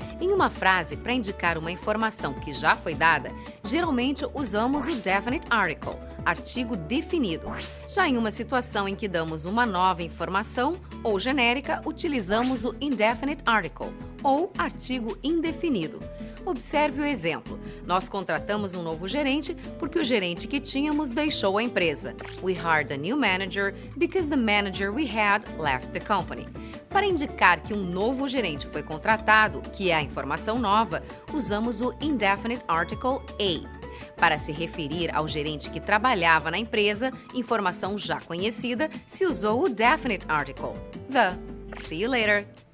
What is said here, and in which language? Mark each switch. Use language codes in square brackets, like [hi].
[pt] Em uma frase, para indicar uma informação que já foi dada, geralmente usamos o definite article, artigo definido. Já em uma situação em que damos uma nova informação ou genérica, utilizamos o indefinite article, ou artigo indefinido. Observe o exemplo. Nós contratamos um novo gerente porque o gerente que tínhamos deixou a empresa. [en] We hired a new manager because the manager we had left the company. [pt] Para indicar que um novo gerente foi contratado, que é a informação nova, usamos o indefinite article a. Para se referir ao gerente que trabalhava na empresa, informação já conhecida, se usou o definite article, the. [en] See you later!